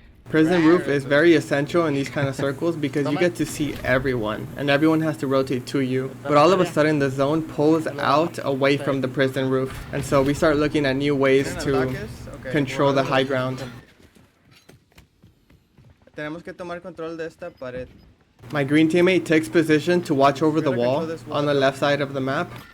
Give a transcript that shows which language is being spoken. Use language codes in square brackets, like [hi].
[en] Prison roof is very essential in these kind of circles because you get to see everyone, and everyone has to rotate to you. But all of a sudden the zone pulls out away from the prison roof, and so we start looking at new ways to control the high ground. [es] Tenemos que tomar control de esta pared. [en] My green teammate takes position to watch over the wall on the left side of the map.